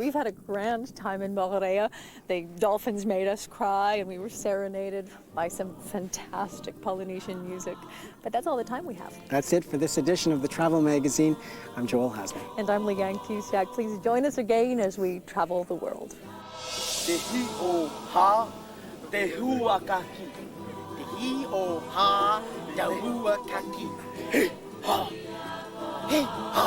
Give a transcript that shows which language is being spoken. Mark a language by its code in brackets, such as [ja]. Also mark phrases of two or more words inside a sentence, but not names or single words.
[en] We've had a grand time in Mohorea. The dolphins made us cry and we were serenaded by some fantastic Polynesian music. But that's all the time we have. That's it for this edition of the Travel Magazine. I'm Joel Hasman. And I'm Leanne Cusack. Please join us again as we travel the world. Te hi o ha, te hua kaki. Te hi o ha, te hua kaki. Hey, ha, hey.